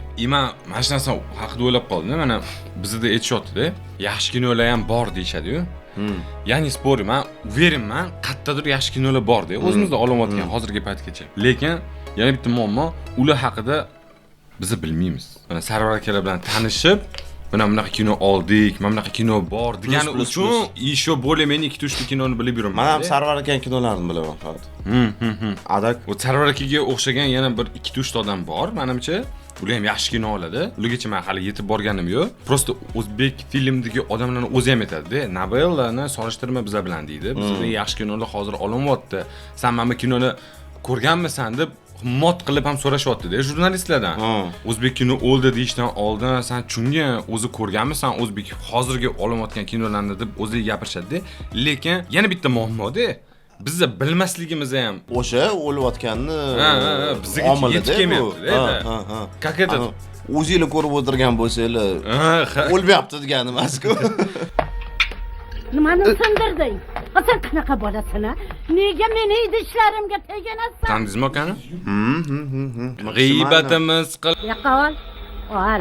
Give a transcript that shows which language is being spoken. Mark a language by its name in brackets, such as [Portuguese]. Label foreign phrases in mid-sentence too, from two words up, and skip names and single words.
[Uzbek] Men mana shu narsa haqida o'ylab qoldim. Mana bizda aytishyapti-da, yaxshi kinolar ham bor deyshadi-yu. Ya'ni spo'riman, uverinman, qayerdadir yaxshi kinolar bor-da, o'zimizda olayotgan hozirgi paytgacha. Lekin yana bitta muammo, ular haqida biz bilmaymiz. Mana Sarvar akalar bilan tanishib, mana bunaqa kino oldik, mana bunaqa kino bor degani uchun [Russian] еще более-менее [Uzbek] 2-3 ta kinoni bilib yuraman. Men ham Sarvar akaning kinolarini bilaman faqat. Adak u Sarvar akaga o'xshagan yana bir 2-3 ta odam bor, menimcha. Ular ham yaxshi kino oladi. Ulargacha men hali yetib borganim yo'q. Prosta o'zbek filmidagi odamlarning o'zi ham aytadi-da, Nobellarni solishtirma bizlar bilan deydi. Bizda yaxshi kinolar hozir olinyapti. Sen mana bu kinoni ko'rganmisan deb mot qilib ham so'rashyapti-da jurnalistlardan. O'zbek kino o'ldi deyishdan oldin sen chunga o'zi ko'rganmisan o'zbek hozirgi olinayotgan kinolarni deb o'zi gapirishadi-da. Lekin yana bitta muammo-da. Bizda bilmasligimiz ham o'sha o'layotganni bizga yetib kelmayapti-da. [Russian] Как этот [Uzbek] o'zinglar ko'rib o'tirgan bo'lsanglar, o'lmayapti degani emas-ku. Nimani sindirding? Sen qanaqa bo'lasana? Nega meni idishlarimga teganasan? Tandizmi akani? G'iybatimiz qil. Yaqol. Ol.